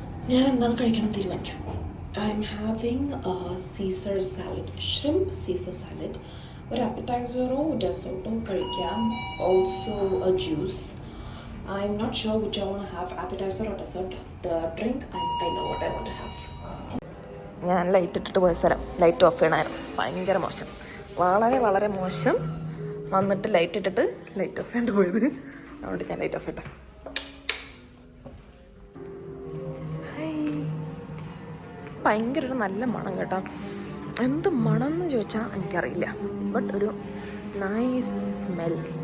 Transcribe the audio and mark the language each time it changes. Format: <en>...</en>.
<ml>ഞാൻ എന്താണ് കഴിക്കണം തീരുമാനിച്ചു.</ml> <en>I'm having Caesar salad, shrimp Caesar salad.</en> <ml>ഒരു അപ്പറ്റൈസറോ ഡെസേർട്ടോ കഴിക്കാം.</ml> <en>Also a juice. I'm not sure which I want to have, appetizer or dessert. The drink, I know what I want to have.</en> <ml>ഞാൻ light ഇട്ടിട്ട് പോയ സ്ഥലം light of ചെയ്യണമായിരുന്നു. ഭയങ്കര മോശം, വളരെ വളരെ മോശം. വന്നിട്ട് ലൈറ്റ് ഇട്ടിട്ട് ലൈറ്റ് ഓഫ് ചെയ്യേണ്ടി പോയത്. അതുകൊണ്ട് ഞാൻ ലൈറ്റ് ഓഫ് ഇട്ടേ. ഭയങ്കര ഒരു നല്ല മണം കേട്ടോ. എന്ത് മണം എന്ന് ചോദിച്ചാൽ എനിക്കറിയില്ല, ബട്ട് ഒരു</ml> <en>Nice smell.</en>